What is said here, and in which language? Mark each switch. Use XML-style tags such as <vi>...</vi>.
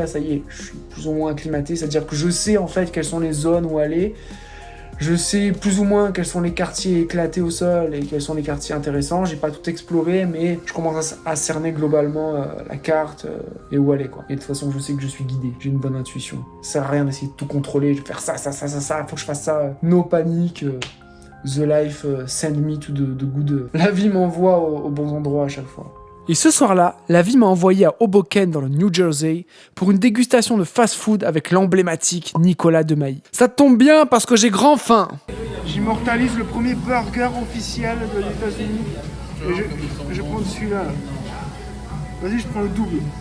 <fr>Là ça y est, je suis plus ou moins acclimaté, c'est-à-dire que je sais en fait quelles sont les zones où aller, je sais plus ou moins quels sont les quartiers éclatés au sol et quels sont les quartiers intéressants. J'ai pas tout exploré, mais je commence à cerner globalement la carte et où aller quoi. Et de toute façon je sais que je suis guidé, j'ai une bonne intuition. Ça sert à rien d'essayer de tout contrôler, je vais faire ça, faut que je fasse ça, no panique.</fr> <en>The life send me to the good.</en> <fr>La vie m'envoie aux bons endroits à chaque fois. Et ce soir-là, la vie m'a envoyé à Hoboken dans le New Jersey pour une dégustation de fast-food avec l'emblématique Nicolas Demailly. Ça tombe bien parce que j'ai grand faim. J'immortalise le premier burger officiel de l'États-Unis. Et je prends celui-là. Vas-y, je prends le double.</fr>